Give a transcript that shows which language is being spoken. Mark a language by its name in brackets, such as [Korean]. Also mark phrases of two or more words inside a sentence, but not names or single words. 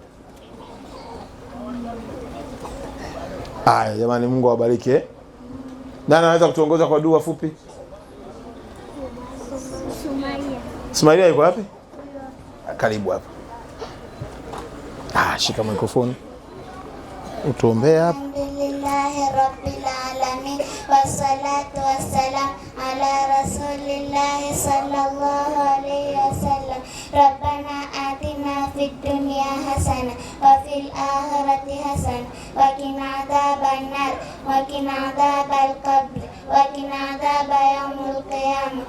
[Swahili] Haya jamani, Mungu awabariki. Nani anaweza kutuongoza kwa dua fupi? Sumaia yuko wapi? Karibu hapa. Shika mikrofoni. Utuombee hapa. [Arabic] الحمد لله رب العالمين والصلاة والسلام على رسول الله صلى الله عليه وسلم. ربنا آتنا في الدنيا حسنة وفي الآخرة حسنة وقنا عذاب النار وقنا عذاب القبر وقنا عذاب يوم القيامة.